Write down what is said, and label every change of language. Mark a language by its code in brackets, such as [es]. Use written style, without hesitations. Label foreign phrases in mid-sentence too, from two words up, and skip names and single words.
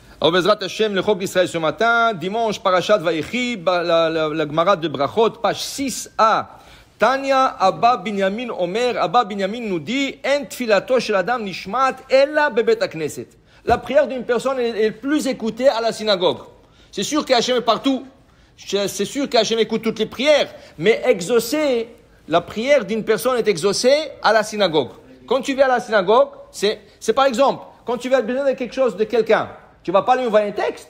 [fr] Alors, [he] בעזרת השם, [fr] le Chok d'Israël ce matin, dimanche, Parashat Vayechi, la Gemara de Brachot, page 6a. [he] תניא אבא בנימין אומר, [fr] Abba Binyamin nous dit, [he] אין תפילתו של אדם נשמעת אלא בבית הכנסת. [fr] La prière d'une personne est plus écoutée à la synagogue. C'est sûr qu'Hachem est partout. C'est sûr qu'Hachem écoute toutes les prières. Mais exaucer, la prière d'une personne est exaucée à la synagogue. Quand tu viens à la synagogue, c'est par exemple, quand tu vas besoin de quelque chose de quelqu'un, tu vas pas lui envoyer un texte.